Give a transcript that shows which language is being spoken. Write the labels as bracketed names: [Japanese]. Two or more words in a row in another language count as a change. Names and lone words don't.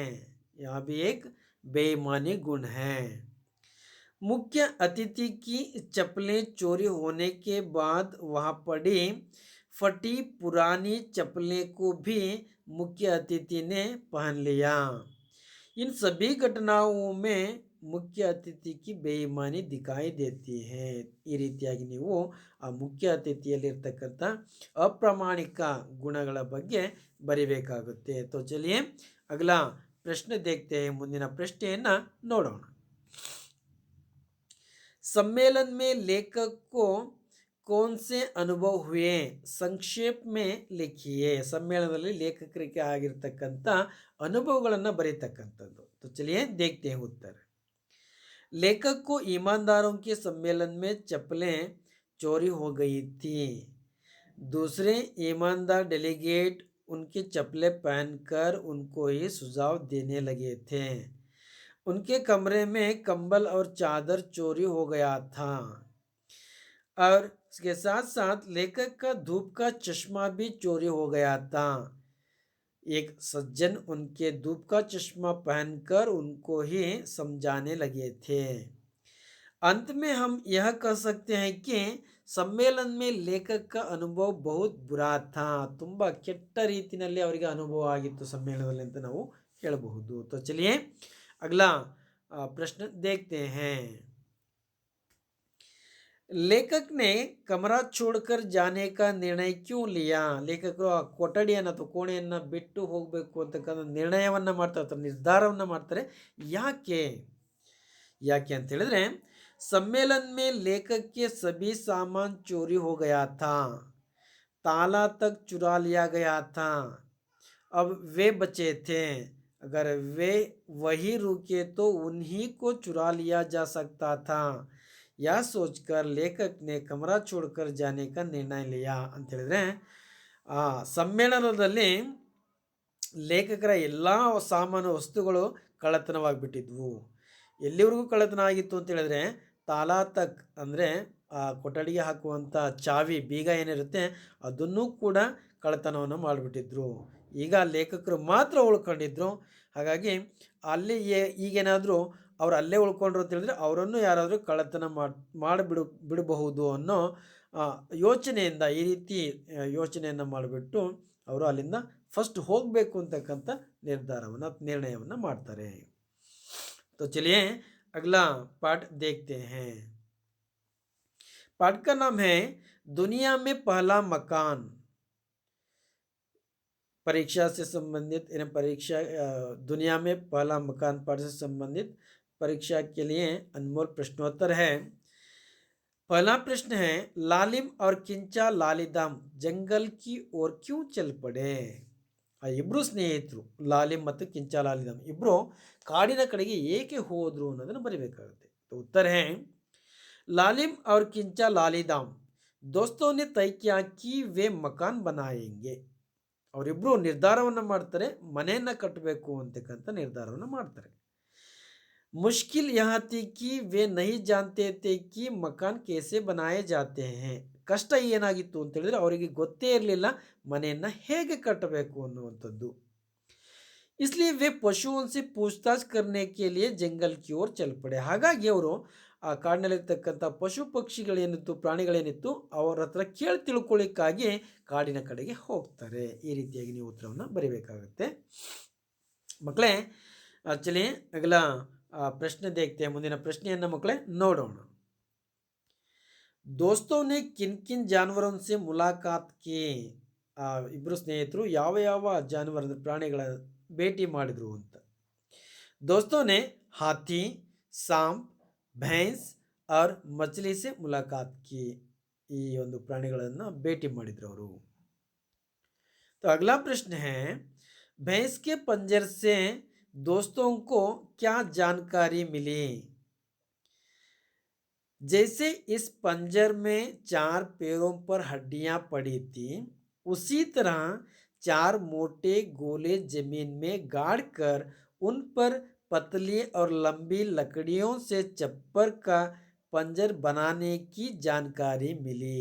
[Hindi] यह भी एक बेईमानी गुण है. मुख्य अतिथि की चप्पलें चोरी होने के बाद वहां पड़ी फटी पुरानी चप्पलें को भी मुख्य अतिथि ने पहन लिया. इन सभी घटनाओं में मुख्य अतिथि की बेईमानी दिखाई देती है. [Kannada] ಈ ರೀತಿಯಾಗಿ ನೀವು ಆ ಮುಖ್ಯ ಅತಿಥಿಯಲ್ಲಿರ್ತಕ್ಕಂಥ ಅಪ್ರಾಮಾಣಿಕ ಗುಣಗಳ ಬಗ್ಗೆ ಬರಿಬೇಕಾಗುತ್ತೆ. [Hindi] तो चलिए अगला प्रश्न देखते हैं. [Kannada] ಮುಂದಿನ ಪ್ರಶ್ನೆಯನ್ನ ನೋಡೋಣ. [Hindi] सम्मेलन में लेखक को कौन से अनुभव हुए? ಸಂಕ್ಷೇಪ में लिखिए. [Kannada] ಸಮ್ಮೇಳನದಲ್ಲಿ ಲೇಖಕರಿಗೆ ಆಗಿರತಕ್ಕಂಥ ಅನುಭವಗಳನ್ನು ಬರೀತಕ್ಕಂಥದ್ದು. [Hindi] तो चलिए देखते हैं उत्तर. लेखक को ईमानदारों के सम्मेलन में चप्पलें चोरी हो गई थी. दूसरे ईमानदार डेलीगेट उनकी चप्पलें पहनकर उनको ही सुझाव देने लगे थे. उनके कमरे में कंबल और चादर चोरी हो गया था और इसके साथ साथ लेखक का धूप का चश्मा भी चोरी हो गया था. एक सज्जन उनके धूप का चश्मा पहनकर उनको ही समझाने लगे थे. अंत में हम यह कह सकते हैं कि सम्मेलन में लेखक का अनुभव बहुत बुरा था. [Kannada] ತುಂಬಾ ಕೆಟ್ಟ ರೀತಿಯಲ್ಲಿ ಅವರಿಗೆ ಅನುಭವ ಆಗಿತ್ತು ಸಮ್ಮೇಳನದಲ್ಲಿ ಅಂತ ನಾವು ಹೇಳಬಹುದು. [Hindi] तो चलिए अगला प्रश्न देखते हैं. लेखक ने कमरा छोड़कर जाने का निर्णय क्यों लिया? [Kannada] ಲೇಖಕರು ಆ ಕೊಠಡಿಯನ್ನು ಅಥವಾ ಕೋಣೆಯನ್ನು ಬಿಟ್ಟು ಹೋಗಬೇಕು ಅಂತಕ್ಕಂಥ ನಿರ್ಣಯವನ್ನು ಮಾಡ್ತಾರೆ ಅಥವಾ ನಿರ್ಧಾರವನ್ನು ಮಾಡ್ತಾರೆ. ಯಾಕೆ ಅಂತ ಹೇಳಿದ್ರೆ, [Hindi] सम्मेलन में लेखक के सभी सामान चोरी हो गया था. ताला तक चुरा लिया गया था. अब वे बचे थे. अगर वे वही रुके तो उन्हीं को चुरा लिया जा सकता था. यह सोचकर लेखक ने कमरा छोड़कर जाने का निर्णय लिया [Kannada] ಅಂತ ಹೇಳಿದ್ರೆ, ಆ ಸಮ್ಮೇಳನದಲ್ಲಿ ಲೇಖಕರ ಎಲ್ಲ ಸಾಮಾನು ವಸ್ತುಗಳು ಕಳ್ಳತನವಾಗಿಬಿಟ್ಟಿದ್ವು. ಎಲ್ಲಿವರೆಗೂ ಕಳ್ಳತನ ಆಗಿತ್ತು ಅಂತ ಹೇಳಿದ್ರೆ, [Hindi] ताला तक [Kannada] ಅಂದರೆ ಆ ಕೊಠಡಿಗೆ ಹಾಕುವಂಥ ಚಾವಿ ಬೀಗ ಏನಿರುತ್ತೆ ಅದನ್ನು ಕೂಡ ಕಳ್ಳತನವನ್ನು ಮಾಡಿಬಿಟ್ಟಿದ್ರು. ಈಗ ಲೇಖಕರು ಮಾತ್ರ ಉಳ್ಕೊಂಡಿದ್ರು. ಹಾಗಾಗಿ ಅಲ್ಲಿ ಈಗೇನಾದರೂ ಅವ್ರು ಅಲ್ಲೇ ಉಳ್ಕೊಂಡ್ರು ಅಂತ ಹೇಳಿದ್ರೆ ಅವರನ್ನು ಯಾರಾದರೂ ಕಳ್ಳತನ ಬಿಡಬಹುದು ಅನ್ನೋ ಯೋಚನೆಯಿಂದ ಈ ರೀತಿ ಯೋಚನೆಯನ್ನು ಮಾಡಿಬಿಟ್ಟು ಅವರು ಅಲ್ಲಿಂದ ಫಸ್ಟ್ ಹೋಗಬೇಕು ಅಂತಕ್ಕಂಥ ನಿರ್ಣಯವನ್ನು ಮಾಡ್ತಾರೆ. [Hindi] तो चलिए अगला पाठ देखते हैं. पाठ का नाम है दुनिया में पहला मकान. परीक्षा से संबंधित परीक्षा दुनिया में पहला मकान पाठ से संबंधित परीक्षा के लिए अनमोल प्रश्नोत्तर है. पहला प्रश्न है, लालिम और किंचा लालिदाम जंगल की ओर क्यों चल पड़े? [Kannada] ಆ ಇಬ್ಬರು ಸ್ನೇಹಿತರು ಲಾಲಿಮ್ ಮತ್ತು ಕಿಂಚಾ ಲಾಲಿದಾಮ್ ಇಬ್ಬರು ಕಾಡಿನ ಕಡೆಗೆ ಏಕೆ ಹೋದರು ಅನ್ನೋದನ್ನು ಬರೀಬೇಕಾಗುತ್ತೆ. [Hindi] ಉತ್ತರ है, लालिम और किंचा लालिदाम दोस्तों ने तय किया कि वे मकान बनाएंगे. [Kannada] ಅವರಿಬ್ಬರು ನಿರ್ಧಾರವನ್ನು ಮಾಡ್ತಾರೆ, ಮನೆಯನ್ನು ಕಟ್ಟಬೇಕು ಅಂತಕ್ಕಂಥ ನಿರ್ಧಾರವನ್ನು ಮಾಡ್ತಾರೆ. [Hindi] मुश्किल यहाँ थी कि वे नहीं जानते थे कि मकान कैसे बनाए जाते हैं. [Kannada] ಕಷ್ಟ ಏನಾಗಿತ್ತು ಅಂತ ಹೇಳಿದ್ರೆ ಅವರಿಗೆ ಗೊತ್ತೇ ಇರಲಿಲ್ಲ ಮನೆಯನ್ನ ಹೇಗೆ ಕಟ್ಟಬೇಕು ಅನ್ನುವಂಥದ್ದು. [Hindi] इसलिए वे पशुओं से पूछताछ करने के लिए जंगल की ओर चल पड़े. [Kannada] ಹಾಗಾಗಿ ಅವರು ಆ ಕಾಡಿನಲ್ಲಿರ್ತಕ್ಕಂಥ ಪಶು ಪಕ್ಷಿಗಳೇನಿತ್ತು ಪ್ರಾಣಿಗಳೇನಿತ್ತು ಅವರ ಹತ್ರ ಕೇಳಿ ತಿಳ್ಕೊಳ್ಳಿಕ್ಕಾಗಿ ಕಾಡಿನ ಕಡೆಗೆ ಹೋಗ್ತಾರೆ. ಈ ರೀತಿಯಾಗಿ ನೀವು ಉತ್ತರವನ್ನು ಬರೀಬೇಕಾಗುತ್ತೆ ಮಕ್ಕಳೇ. [Hindi] चलिए अगला प्रश्न देखते हैं. [Kannada] ಮುಂದಿನ ಪ್ರಶ್ನೆಯನ್ನು ಮಕ್ಕಳೇ ನೋಡೋಣ. [Hindi] दोस्तों ने किन किन जानवरों से मुलाकात की. [Kannada] ಇಬ್ಬರು ಸ್ನೇಹಿತರು ಯಾವ ಯಾವ ಜಾನುವಾರು ಅಂದರೆ ಪ್ರಾಣಿಗಳ ಭೇಟಿ ಮಾಡಿದ್ರು ಅಂತ. [Hindi] दोस्तों ने हाथी, सांप, भैंस और मछली से मुलाकात की. [Kannada] ಈ ಒಂದು ಪ್ರಾಣಿಗಳನ್ನು ಭೇಟಿ ಮಾಡಿದ್ರು ಅವರು. [Hindi] तो अगला प्रश्न है भैंस के पंजर से दोस्तों को क्या जानकारी मिली. जैसे इस पंजर में 4 पैरों पर हड्डियां पड़ी थी उसी तरह 4 मोटे गोले जमीन में गाड़कर उन पर पतली और लंबी लकड़ियों से चप्पर का पंजर बनाने की जानकारी मिली.